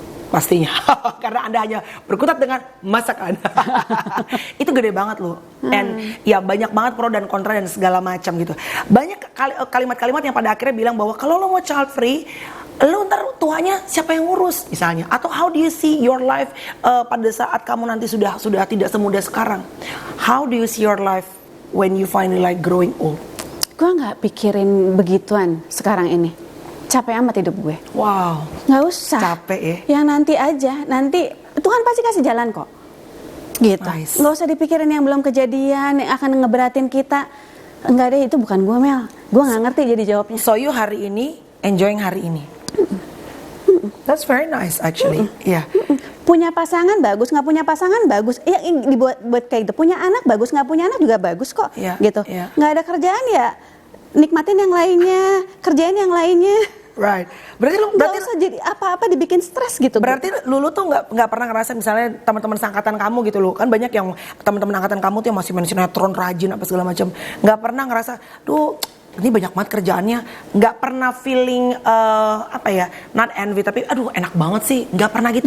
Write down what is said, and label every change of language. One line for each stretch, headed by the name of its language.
Indonesian: Pastinya, karena Anda hanya berkutat dengan masakan. Itu gede banget loh. And ya banyak banget pro dan kontra dan segala macam gitu. Banyak kalimat-kalimat yang pada akhirnya bilang bahwa kalau lo mau child free, lo ntar tuanya siapa yang ngurus misalnya. Atau how do you see your life pada saat kamu nanti sudah tidak semudah sekarang.
English: How do you see your life when you finally like growing old?
Indonesian: Gue gak pikirin begituan sekarang ini. Capek amat hidup gue. Wow. Nggak usah. Capek ya. Yang nanti aja. Nanti Tuhan pasti kasih jalan kok. Gitu.
English: Nice.
Indonesian: Nggak usah dipikirin yang belum kejadian, yang akan ngeberatin kita. Enggak deh, itu bukan gue Mel. Gue nggak ngerti jadi jawabnya. So you hari ini enjoying hari ini.
English: That's very nice actually.
Indonesian: Iya. Punya pasangan bagus, nggak punya pasangan bagus. Ya dibuat kayak gitu. Punya anak bagus, nggak punya anak juga bagus kok. Gitu. Nggak ada kerjaan ya. Nikmatin yang lainnya, kerjain yang lainnya.
English: Right. Berarti
Indonesian: nggak usah jadi apa-apa dibikin stres gitu. Berarti Lulu tuh nggak pernah ngerasa misalnya teman-teman seangkatan kamu gitu loh, kan banyak yang teman-teman angkatan kamu tuh yang masih main sinetron, rajin apa segala macam, nggak pernah ngerasa, duh ini banyak banget kerjaannya, nggak pernah feeling not envy, tapi aduh enak banget sih, nggak pernah gitu.